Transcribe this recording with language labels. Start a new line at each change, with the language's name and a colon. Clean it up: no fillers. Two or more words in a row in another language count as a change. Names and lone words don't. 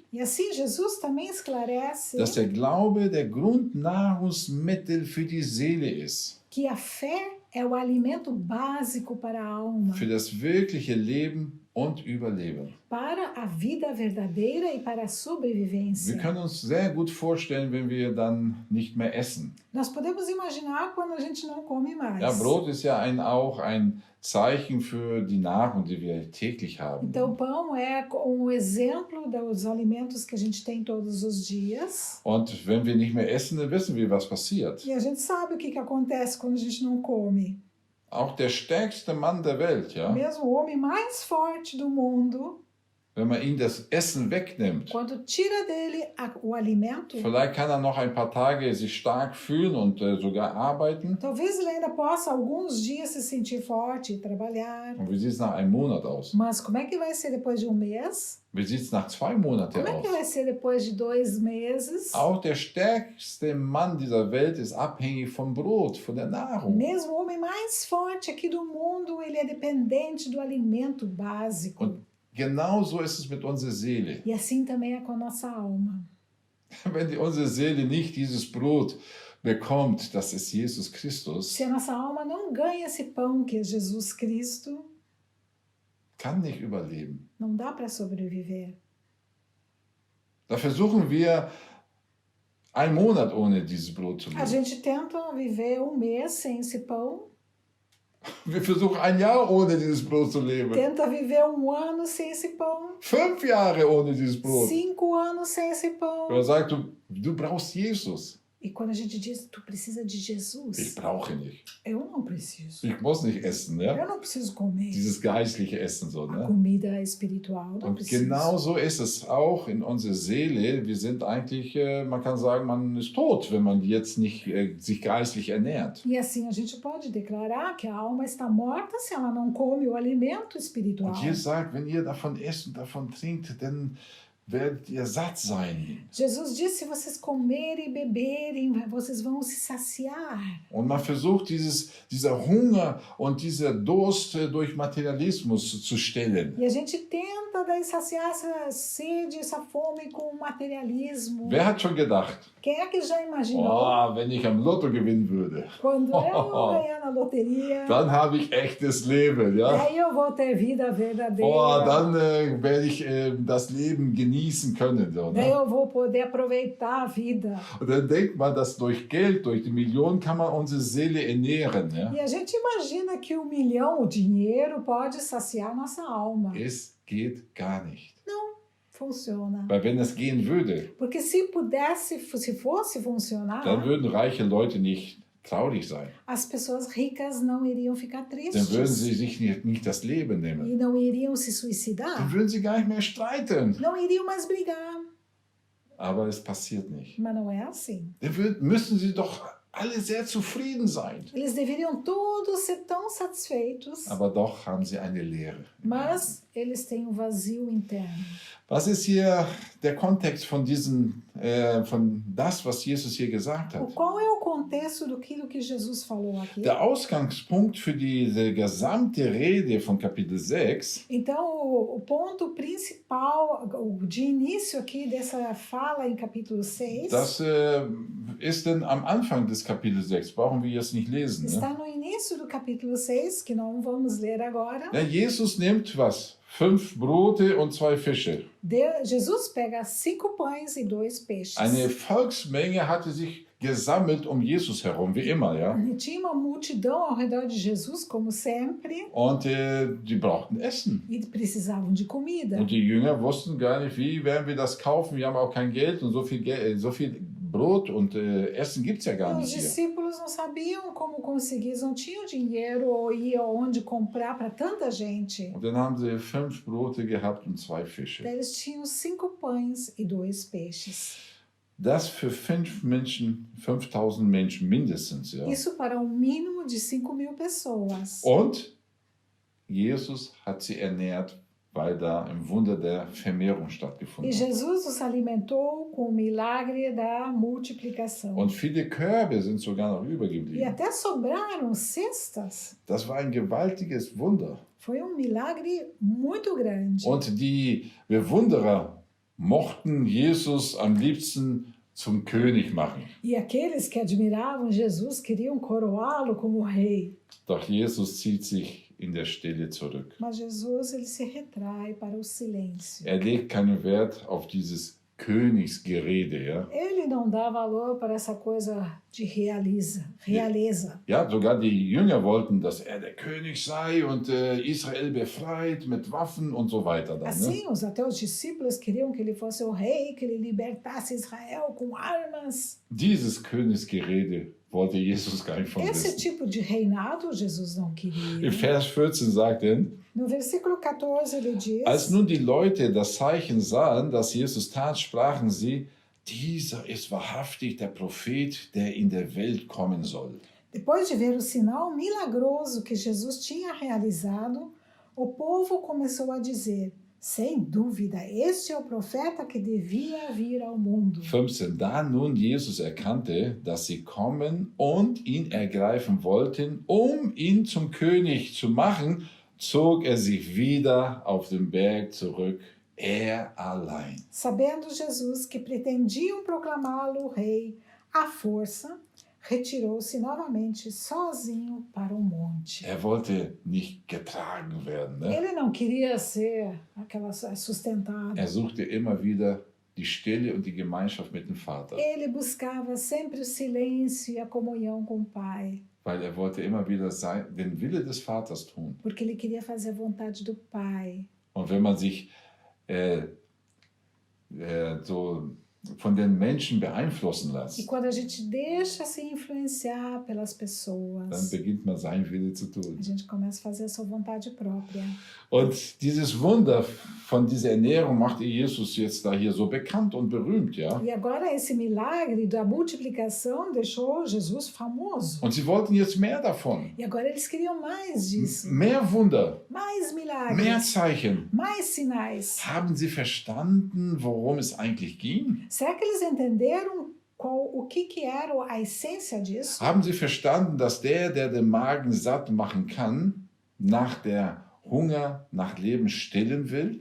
Portuguese: E assim Jesus também esclarece
German: dass der Glaube der Grundnahrungsmittel für die Seele ist.
Portuguese: que a fé é o alimento básico para a alma,
German: Für das wirkliche Leben und Überleben.
Portuguese: para a vida verdadeira e para a
German: Wir
Portuguese: sobrevivência.
German: können uns sehr gut vorstellen, wenn wir dann nicht mehr essen.
Portuguese: Nós podemos imaginar quando a gente não come mais.
German: Ja, Brot ist ja auch ein Zeichen für die Nahrung, die wir täglich haben.
Portuguese: Então, o pão é um exemplo dos alimentos que a gente tem todos os dias.
German: Und wenn wir nicht mehr essen, dann wissen wir, was passiert.
Portuguese: E a gente sabe o que acontece quando a gente não come.
German: Auch der stärkste Mann der Welt, ja,
Portuguese: Mesmo o homem mais forte do mundo,
German: wenn man ihm das Essen wegnimmt,
Portuguese: quando tira dele o alimento,
German: vielleicht kann er noch ein paar Tage sich stark fühlen und sogar arbeiten.
Portuguese: talvez ele ainda possa alguns dias se sentir forte e trabalhar.
German: Und wie sieht es nach einem Monat aus?
Portuguese: Mas como é que vai ser depois de um mês?
German: Wie sieht es nach 2 Monaten
Portuguese: Como é que
German: aus?
Portuguese: vai ser depois de 2 meses?
German: Auch der stärkste Mann dieser Welt ist abhängig vom Brot, von der Nahrung.
Portuguese: Mesmo o homem mais forte aqui do mundo, ele é dependente do alimento básico.
German: Und genauso ist es mit unserer Seele.
Portuguese: E assim também é com a nossa alma.
German: Wenn unsere Seele nicht dieses Brot bekommt, das ist Jesus Christus,
Portuguese: Se a nossa alma não ganha esse pão que é Jesus Cristo,
German: kann nicht überleben.
Portuguese: não dá para sobreviver.
German: Da versuchen wir, einen Monat ohne dieses Brot zu
Portuguese: A
German: leben.
Portuguese: gente tenta viver um mês sem esse pão,
German: Wir versuchen, ein Jahr ohne dieses Brot zu leben.
Portuguese: tenta viver um ano sem esse pão,
German: 5 Jahre ohne dieses Brot.
Portuguese: 5 anos sem esse pão.
German: Er sagt, du brauchst Jesus.
Portuguese: E quando a gente diz, tu precisa de
German: Ich
Portuguese: Jesus,
German: brauche nicht.
Portuguese: eu não preciso.
German: Ich muss nicht essen, ja?
Portuguese: Eu não preciso comer
German: Dieses geistliche Essen so,
Portuguese: a
German: ne?
Portuguese: comida espiritual, não
German: Und
Portuguese: preciso.
German: genauso ist es auch in unserer Seele. Wir sind eigentlich, man kann sagen, man ist tot, wenn man jetzt nicht sich geistlich ernährt.
Portuguese: E assim a gente pode declarar que a alma está morta se ela não come o alimento espiritual.
German: Und Jesus sagt, wenn ihr davon esst und davon trinkt, dann werdet ihr satt sein.
Portuguese: Jesus disse, se vocês comerem e beberem, vocês vão se saciar.
German: Und man versucht, dieser Hunger und dieser Durst durch Materialismus zu stillen.
Portuguese: E a gente tenta tenta daí saciar essa sede, essa fome com materialismo.
German: Wer hat schon gedacht,
Portuguese: Quem é que já imaginou
German: oh, wenn ich am Lotto gewinnen würde,
Portuguese: quando eu ganhar na loteria,
German: dann habe ich echtes Leben, ja?
Portuguese: aí eu vou ter vida verdadeira.
German: Oh, dann werde ich das Leben genießen können. So,
Portuguese: Daí
German: ne?
Portuguese: eu vou poder aproveitar a vida.
German: Und dann denkt man, dass durch Geld, durch die Millionen kann man unsere Seele ernähren. Ja?
Portuguese: E a gente imagina que o milhão, o dinheiro, pode saciar nossa alma.
German: Es geht gar nicht.
Portuguese: Funciona.
German: Weil wenn es gehen würde,
Portuguese: Porque se pudesse, se fosse funcionar,
German: dann würden reiche Leute nicht traurig sein.
Portuguese: as pessoas ricas não iriam ficar
German: Dann würden
Portuguese: tristes
German: sie sich nicht das Leben nehmen.
Portuguese: e não iriam se
German: Dann
Portuguese: suicidar,
German: würden sie gar nicht mehr streiten.
Portuguese: não iriam mais brigar.
German: Aber es passiert nicht.
Portuguese: Mas não é assim.
German: Dann müssen sie doch alle sehr zufrieden sein.
Portuguese: Eles deveriam todos ser tão satisfeitos,
German: Aber doch haben sie eine Leere.
Portuguese: mas eles têm um vazio interno.
German: Was ist hier der Kontext von von das, was Jesus hier gesagt hat?
Portuguese: Qual é o contexto daquilo que Jesus falou aqui?
German: Der Ausgangspunkt für diese gesamte Rede von Kapitel 6
Portuguese: Então, o ponto principal, de início aqui dessa fala em capítulo 6,
German: das ist denn am Anfang des Kapitels 6. Brauchen wir jetzt nicht lesen. Ne?
Portuguese: está no início do capítulo 6, que não vamos ler agora.
German: Ja, Jesus nimmt was? 5 Brote und 2 Fische.
Portuguese: Jesus pega 5 pães e 2 peixes.
German: Eine Volksmenge hatte sich gesammelt um Jesus herum, wie immer, ja.
Portuguese: E tinha uma multidão ao redor de Jesus, como sempre,
German: Und die brauchten Essen.
Portuguese: e precisavam de comida.
German: Und die Jünger wussten gar nicht, wie werden wir das kaufen. Wir haben auch kein Geld und so viel Brot und Essen gibt es ja gar
Portuguese: Os
German: nicht hier.
Portuguese: discípulos não sabiam como conseguir, eles não tinham dinheiro ou ir aonde comprar para tanta gente.
German: Und dann haben sie 5 Brote gehabt und 2 Fische.
Portuguese: Daí eles tinham 5 pães e 2 peixes.
German: Das für 5 Menschen, 5000 Menschen mindestens. Ja.
Portuguese: Isso para um mínimo de 5.000 pessoas.
German: Und Jesus hat sie ernährt, weil da ein Wunder der Vermehrung
Portuguese: E
German: stattgefunden hat.
Portuguese: Jesus os alimentou com o milagre da multiplicação.
German: Und viele Körbe sind sogar noch
Portuguese: E
German: übergeblieben.
Portuguese: até sobraram cestas.
German: Das war ein gewaltiges Wunder.
Portuguese: Foi um milagre muito grande.
German: Und die Bewunderer mochten Jesus am liebsten zum König machen.
Portuguese: E aqueles que admiravam Jesus queriam coroá-lo como rei.
German: Doch Jesus zieht sich in der Stille zurück.
Portuguese: Mas Jesus ele se retrai para o silêncio.
German: Er legt keinen Wert auf dieses Königsgerede. Ja,
Portuguese: Ele não dá valor para essa coisa de realeza.
German: ja, sogar die Jünger wollten, dass er der König sei und Israel befreit mit Waffen und so weiter. Dann, ne?
Portuguese: Assim, até os discípulos queriam que ele fosse o rei, que ele libertasse Israel com armas.
German: Dieses Königsgerede wollte Jesus gar nicht von
Portuguese: Esse
German: wissen.
Portuguese: tipo de reinado Jesus não queria.
German: In Vers 14 sagt er,
Portuguese: No versículo 14 ele diz:
German: als nun die Leute das Zeichen sahen, das Jesus tat, sprachen sie, dieser ist wahrhaftig der Prophet, der in der Welt kommen soll.
Portuguese: Depois de ver o sinal milagroso que Jesus tinha realizado, o povo começou a dizer: sem dúvida, este é o profeta que devia vir ao mundo.
German: 15. Da nun Jesus erkannte, dass sie kommen und ihn ergreifen wollten, um ihn zum König zu machen, zog er sich wieder auf den Berg zurück, er allein.
Portuguese: Sabendo Jesus que pretendiam proclamá-lo rei à força, retirou-se novamente sozinho para o monte.
German: Er wollte nicht getragen werden. Ne?
Portuguese: Ele não queria ser aquela sustentado.
German: Er suchte immer wieder die Stille und die Gemeinschaft mit dem Vater,
Portuguese: Ele buscava sempre o silêncio e a comunhão com o Pai,
German: weil er wollte immer wieder den Wille des Vaters tun.
Portuguese: porque ele queria fazer a vontade do Pai.
German: Und wenn man sich so von den Menschen beeinflussen lässt,
Portuguese: E quando a gente deixa se influenciar pelas
German: dann
Portuguese: pessoas,
German: beginnt man sein Wille zu tun.
Portuguese: a gente começa a fazer a sua vontade própria.
German: Und dieses Wunder von dieser Ernährung machte Jesus jetzt da hier so bekannt und berühmt, ja.
Portuguese: E agora esse milagre da multiplicação deixou Jesus famoso.
German: Und sie wollten jetzt mehr davon.
Portuguese: E agora eles queriam mais disso.
German: Mehr Wunder,
Portuguese: Mais
German: mehr
Portuguese: milagres,
German: Zeichen.
Portuguese: mais sinais.
German: Haben sie verstanden, worum es eigentlich ging?
Portuguese: Será que eles entenderam o que era a essência disso?
German: Haben sie verstanden, dass der den Magen satt machen kann, nach der Hunger nach Leben stillen will?